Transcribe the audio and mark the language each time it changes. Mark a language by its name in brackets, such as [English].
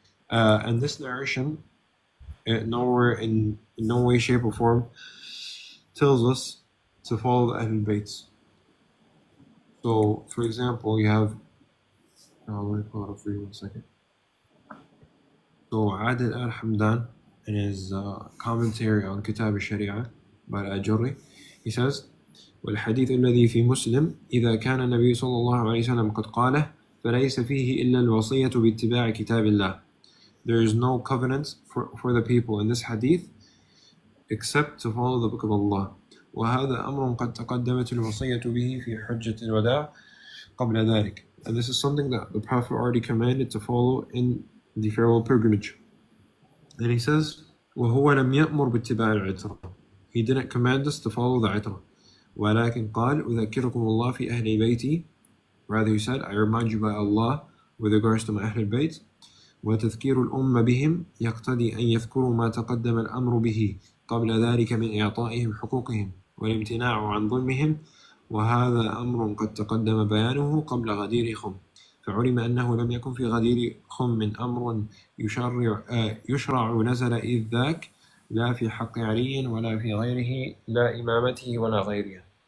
[English] And this narration, nowhere in no way, shape, or form tells us to follow the Ahlul Bayt. So, for example, you have. Let me pull it up for you 1 second. So, Adil al-Hamdan, in his commentary on Kitab al-Sharia by al-Ajurri, he says, [Arabic] والحديث الذي في مسلم إذا كان النبي صلى الله عليه وسلم قد قاله فليس فيه إلا الوصية باتباع كتاب الله. [English] There is no covenant for the people in this hadith except to follow the book of Allah. [Arabic] وهذا أمر قد تقدمت الوصية به في حجة الوداع قبل ذلك. [English] And this is something that the Prophet already commanded to follow in the farewell pilgrimage. And he says, [Arabic] وهو لم يأمر باتباع العترة. [English] He didn't command us to follow the عترة. [Arabic] ولكن قال أذكركم الله في أهل بيتي. [English] Rather he said, I remind you by Allah with regards to my أهل البيت. [Arabic] وتذكير الأمة بهم يقتضي أن يذكروا ما تقدم الأمر به قبل ذلك من إعطائهم حقوقهم والامتناع عن ظلمهم وهذا أمر قد تقدم بيانه قبل غدير خم فعلم أنه لم يكن في غدير خم من أمر يشرع نزل إذ ذاك لا في حق علي ولا في غيره لا إمامته ولا غيرها.